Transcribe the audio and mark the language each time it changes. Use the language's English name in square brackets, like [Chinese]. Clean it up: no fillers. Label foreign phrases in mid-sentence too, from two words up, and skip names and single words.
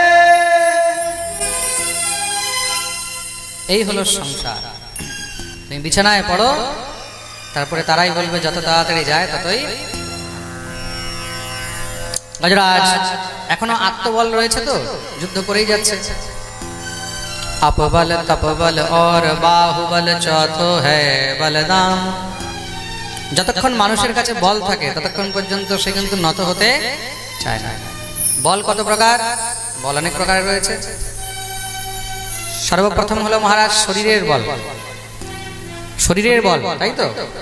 [Bangla] এই হলো সংসার। তুমি বিছানায় পড়ো, তারপরে তারাই বলবে যত তাড়াতাড়ি যায় ততই। গজরাজ এখনো আত্মবল রয়েছে তো, যুদ্ধ করেই যাচ্ছে। [Hindi] अपबल तपबल और बाहुबल चौथो है बलदाम। [Bangla] যতক্ষণ মানুষের কাছে বল থাকে ততক্ষণ পর্যন্ত সে কিন্তু নত হতে চায় না। বল কত প্রকার? বল অনেক প্রকারের রয়েছে। সর্বপ্রথম হলো মহারাজ শরীরের বল। শরীরের বল, তাই তো?